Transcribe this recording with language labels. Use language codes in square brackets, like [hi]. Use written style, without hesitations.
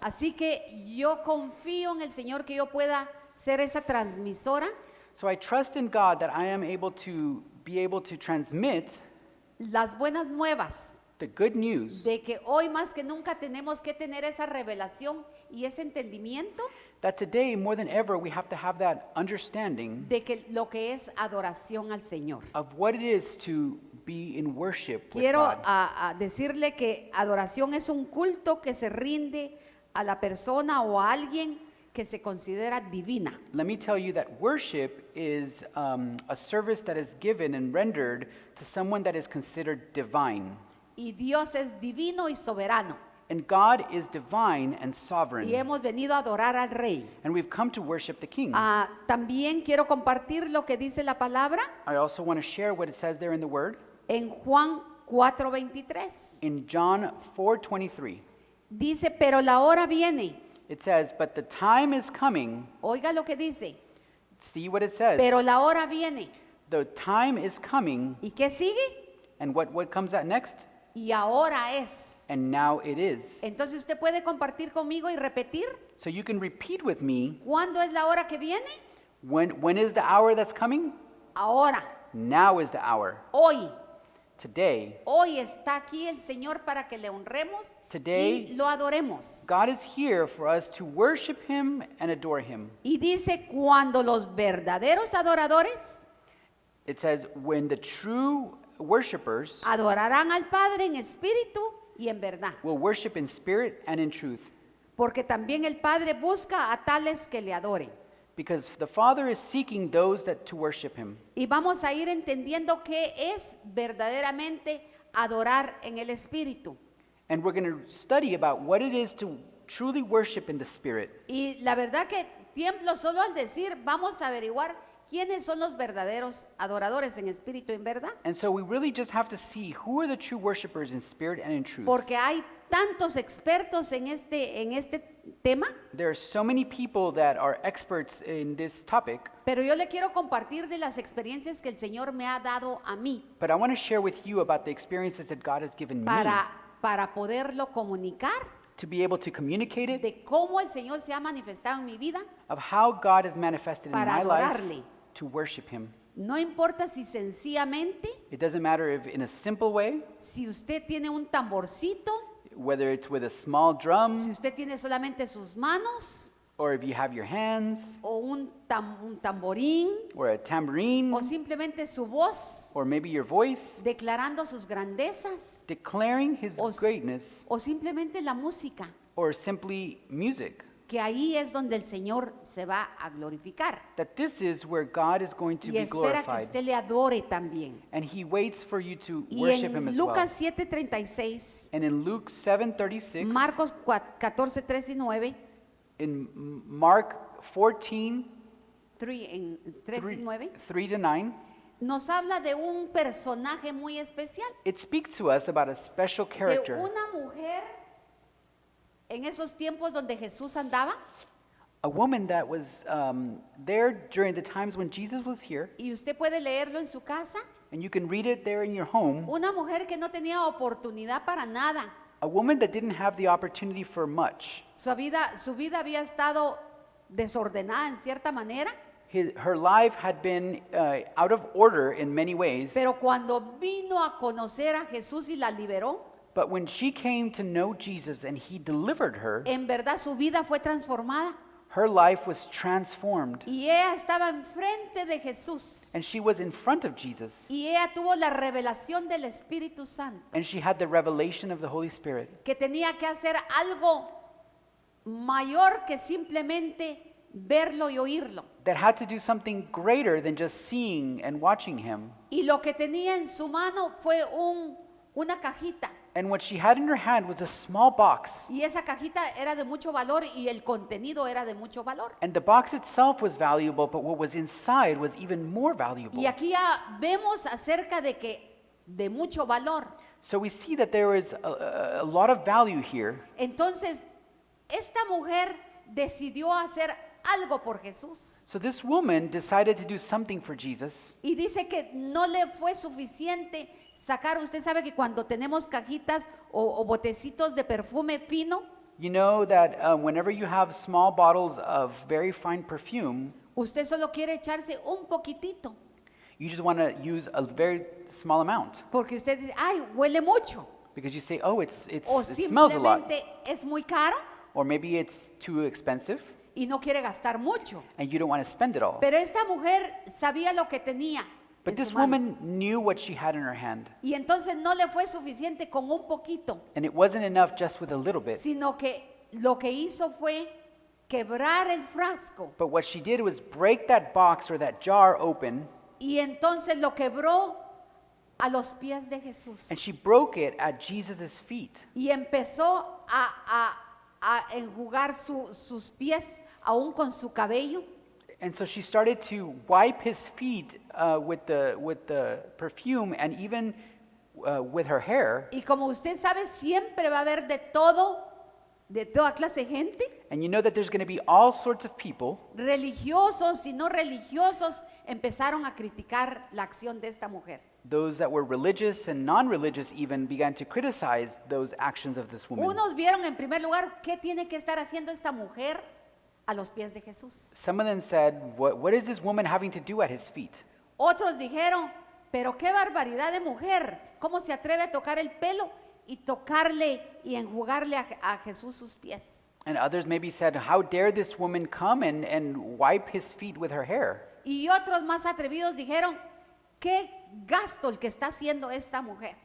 [es] Así que yo confío en el Señor que yo pueda ser esa transmisora [en] So I trust in God that I am able to transmit [es] las buenas nuevas [en] the good news [es] de que hoy más que nunca tenemos que tener esa revelación y ese entendimiento [en] that today more than ever we have to have that understanding [es] de que lo que es adoración al Señor. [en] of what it is to be in worship with [es] Quiero [en] God. [es] a decirle que adoración es un culto que se rinde a la persona o a alguien que se considera divina. [en] Let me tell you that worship is a service that is given and rendered to someone that is considered divine. [es] Y Dios es divino y soberano. [en] And God is divine and sovereign. [es] Y hemos venido a adorar al Rey. [en] And we've come to worship the King. [es] También quiero compartir lo que dice la palabra [en] I also want to share what it says there in the Word. [es] en Juan 4:23. [en] In John 4:23, [es] Dice, pero la hora viene. [en] it says, "But the time is coming." [es] Oiga lo que dice. [en] See what it says. [es] Pero la hora viene. [en] The time is coming, [es] ¿Y qué sigue? [en] and what comes out next? [es] Y ahora es. [en] And now it is. [es] Entonces usted puede compartir conmigo y repetir. [en] So you can repeat with me, [es] ¿Cuándo es la hora que viene? [en] when is the hour that's coming? [es] Ahora, [en] Now is the hour. [es] hoy. [en] Today. [es] Hoy está aquí el Señor para que le honremos [en] Today, [es] y lo adoremos. [en] God is here for us to worship Him and adore Him. [es] Y dice, cuando los verdaderos adoradores [en] It says, when the true worshipers [es] adorarán al Padre en espíritu y en verdad. [en] will worship in spirit and in truth. [es] Porque también el Padre busca a tales que le adoren. [en] Because the Father is seeking those that to worship Him. [es] Y vamos a ir entendiendo qué es verdaderamente adorar en el espíritu. [en] And we're going to study about what it is to truly worship in the Spirit. [es] Y la verdad que tiemblo solo al decir, vamos a averiguar quiénes son los verdaderos adoradores en espíritu y en verdad. [en] And so we really just have to see who are the true worshipers in spirit and in truth. [es] Porque hay tantos expertos en este tema, [en] There are so many people that are experts in this topic, [es] pero yo le quiero compartir de las experiencias que el Señor me ha dado a mí [en] but I want to share with you about the experiences that God has given me [es] para poderlo comunicar, [en] to be able to communicate it, [es] de cómo el Señor se ha manifestado en mi vida. [en] of how God has manifested in [es] Para [en] my life [es] adorarle. [en] to worship Him. [es] No importa si sencillamente, [en] It doesn't matter if in a simple way, [es] si usted tiene un tamborcito, [en] whether it's with a small drum, [es] si usted tiene solamente sus manos, [en] or if you have your hands, [es] o un tamborín, [en] or a tambourine, [es] o simplemente su voz, [en] or maybe your voice, [es] declarando sus grandezas, [en] declaring His [es] o, [en] greatness, [es] o simplemente la música, [en] or simply music. [es] que ahí es donde el Señor se va a glorificar. [en] That this is where God is going to [es] Y [en] be [es] espera que [en] glorified. [es] usted le adore también. [en] And He waits for you to [es] Y [en] worship Him [es] en [en] as [es] Lucas [en] well. [es] 7:36, [en] And in Luke 7:36, [es] Marcos 14:3 y 9, [en] in Mark 14, [es] 3 y 9, [en] 3 to 9, [es] nos habla de un personaje muy especial, [en] it speaks to us about a special [es] de [en] character, [es] una mujer en esos tiempos donde Jesús andaba, [en] a woman that was there during the times when Jesus was here, [es] y usted puede leerlo en su casa, [en] and you can read it there in your home, [es] una mujer que no tenía oportunidad para nada. [en] a woman that didn't have the opportunity for much. [es] Su vida había estado desordenada en cierta manera, [en] Her life had been out of order in many ways, [es] pero cuando vino a conocer a Jesús y la liberó, [en] but when she came to know Jesus and He delivered her, [es] en verdad su vida fue transformada. [en] her life was transformed, [es] Y ella estaba enfrente de Jesús. [en] and she was in front of Jesus, [es] Y ella tuvo la revelación del Espíritu Santo, [en] and she had the revelation of the Holy Spirit, [es] que tenía que hacer algo mayor que simplemente verlo y oírlo. [en] that had to do something greater than just seeing and watching Him. [es] Y lo que tenía en su mano fue una cajita. [en] And what she had in her hand was a small box, [es] Y esa cajita era de mucho valor y el contenido era de mucho valor. [en] and the box itself was valuable, but what was inside was even more valuable. [es] Y aquí ya vemos acerca de mucho valor. [en] So we see that there is a lot of value here. [es] Entonces, esta mujer decidió hacer algo por Jesús. [en] So this woman decided to do something for Jesus, [es] Y dice que no le fue suficiente sacar, usted sabe que cuando tenemos cajitas o botecitos de perfume fino, [en] You know that whenever you have small bottles of very fine perfume, [es] usted solo quiere echarse un poquitito, [en] you just want to use a very small amount [es] porque usted dice, ay, huele mucho, [en] because you say, oh, it [es] o [en] smells a lot. [es] simplemente es muy caro [en] Or maybe it's too expensive [es] y no quiere gastar mucho. [en] and you don't want to spend it all. [es] Pero esta mujer sabía lo que tenía [en] But [es] en [en] this [es] su mano. [en] woman knew what she had in her hand. [es] Y entonces no le fue suficiente con un poquito, [en] And it wasn't enough just with a little bit. [es] sino que lo que hizo fue quebrar el frasco. [en] But what she did was break that box or that jar open, [es] Y entonces lo quebró a los pies de Jesús. [en] and she broke it at Jesus' feet. [es] Y empezó a enjugar sus pies aún con su cabello. [en] And so she started to wipe his feet with the perfume and even with her hair. [es] Y como usted sabe, siempre va a haber de todo, de toda clase de gente, [en] And you know that there's going to be all sorts of people, [es] religiosos y no religiosos, empezaron a criticar la acción de esta mujer. [en] those that were religious and non-religious even began to criticize those actions of this woman. [es] Unos vieron en primer lugar qué tiene que estar haciendo esta mujer a los pies de Jesús. [en] Some of them said, what is this woman having to do at his feet? [es] Otros dijeron, pero qué barbaridad de mujer, ¿cómo se atreve a tocar el pelo y tocarle y enjugarle a Jesús sus pies? [en] And others maybe said, how dare this woman come and wipe his feet with her hair? [es] Y otros más atrevidos dijeron, qué gasto el que está haciendo esta mujer.